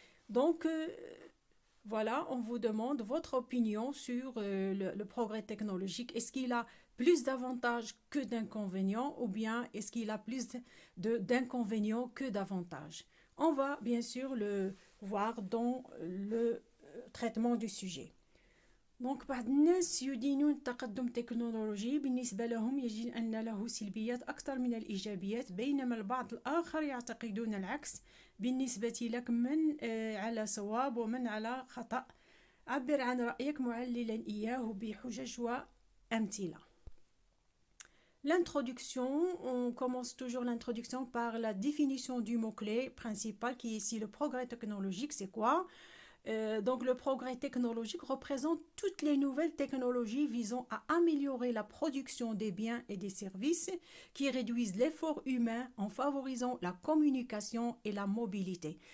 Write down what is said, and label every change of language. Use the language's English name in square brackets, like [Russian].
[French] Donc, voilà, on vous demande votre opinion sur le progrès technologique. Est-ce qu'il a plus d'avantages que d'inconvénients ou bien est-ce qu'il a plus d'inconvénients que d'avantages? On va bien sûr le voir dans le traitement du sujet. [Arabic] دونك بعض الناس يدينون التقدم التكنولوجي بالنسبة لهم يجد أن له سلبيات أكثر من الإيجابيات بينما البعض الآخر يعتقدون العكس بالنسبة لك من على صواب ومن على خطأ عبر عن رأيك معللا إياه بحجج وأمثلة. [French] L'introduction, on commence toujours l'introduction par la définition du mot-clé principal qui est ici le progrès technologique. C'est quoi? Donc le progrès technologique représente toutes les nouvelles technologies visant à améliorer la production des biens et des services qui réduisent l'effort humain en favorisant la communication et la mobilité.